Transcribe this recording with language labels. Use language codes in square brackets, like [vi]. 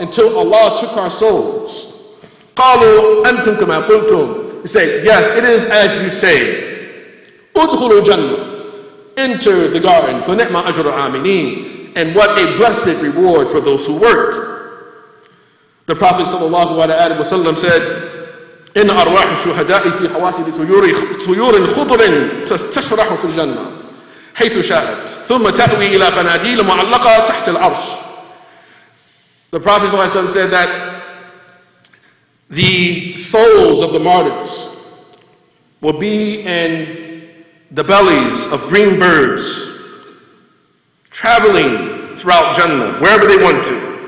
[en] until Allah took our souls. [ar] قَالُوا أَنْتُمْ كَمَا قُلْتُمْ. [en] He said, yes, it is as you say. [ar] أُدْخُلُوا الْجَنَّةِ. [en] Enter the garden. [ar] فَنِعْمَ أَجْرُ الْعَامِلِينَ. [en] And what a blessed reward for those who work. The Prophet ﷺ said, [ar] إِنَّ أَرْوَاحُ الشُّهَدَاءِ فِي حَوَاسِلِ طُيُورٍ خُضْرٍ تَسْتَشْرَحُ فِي الْجَنَّةِ حيث شاءت ثم تأوي إلى فناديل معلقة تحت العرش. [en] The Prophet ﷺ said that the souls of the martyrs will be in the bellies of green birds, traveling throughout Jannah, wherever they want to.